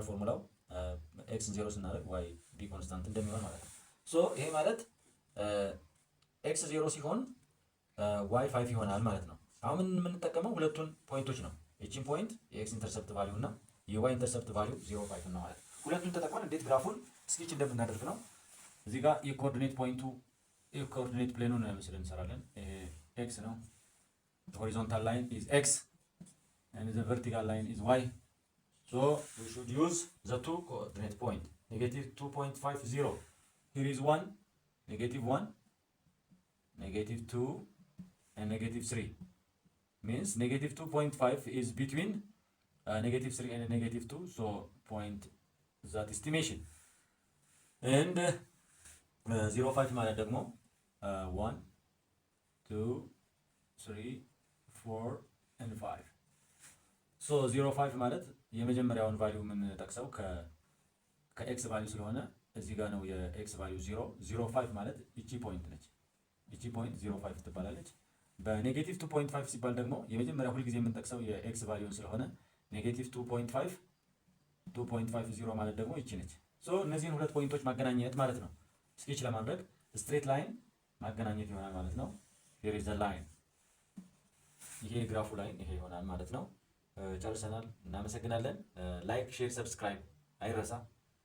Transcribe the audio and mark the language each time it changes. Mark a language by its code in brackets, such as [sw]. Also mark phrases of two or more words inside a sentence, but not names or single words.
[am] ፎርሙላው ኤክስን 0 ስናደርግ ዋይ [en] b constant [am] እንደሚሆን ማለት ነው። ይሄ ማለት ኤክስ 0 ሲሆን ዋይ 5 ይሆናል ማለት ነው። አሁን የምንጠቀመው ሁለቱን ፖይንቶች ነው። እቺን ፖይንት የኤክስ [en] intercept value [am] እና የዋይ [en] intercept value [am] 0.5 ነው ማለት ነው። ሁለቱን ተጠቅመን እንዴት ግራፉን ስኬች እንደምናደርግ ነው። እዚህ ጋር የኮኦርዲኔት ፖይንቱ የኮኦርዲኔት ፕሌኑን ምስል እንሰራለን። ይሄ ኤክስ ነው። [en] horizontal line is x and the vertical line is y. So we should use the two coordinate point -2.50. Here is 1, -1, -2 and -3. Means -2.5 is between -3 and -2. So point that estimation. And 0.5 [am] ማለት ደግሞ [en] 1, 2, 3, 4 and 5. [am] 0.5 ማለት የመጀመሪያውን ቫልዩ የምንጠቅሰው ከኤክስ ቫልዩ ስለሆነ እዚህ ጋር ነው የኤክስ ቫልዩ 0። 0.5 ማለት እቺ ፖይንት ነች። እቺ ፖይንት 0.5 ትባላለች። በኔጌቲቭ 2.5 ሲባል ደግሞ የመጀመሪያው ሁልጊዜ የምንጠቅሰው የኤክስ ቫልዩን ስለሆነ -2.5 2.50 ማለት ደግሞ እቺ ነች። እነዚህን ሁለት ፖይንቶች ማገናኘት ማለት ነው። ስኬች ለማድረግ [en] straight line [am] ማገናኘት ይሆናል ማለት ነው። [en] here is the line [am] ይሄ ግራፉ ላይን ይሄ ይሆናል ማለት ነው። ጨርሰናል። እናመሰግናለን። ላይክ፣ ሼር፣ ሰብስክራይብ አይረሳ።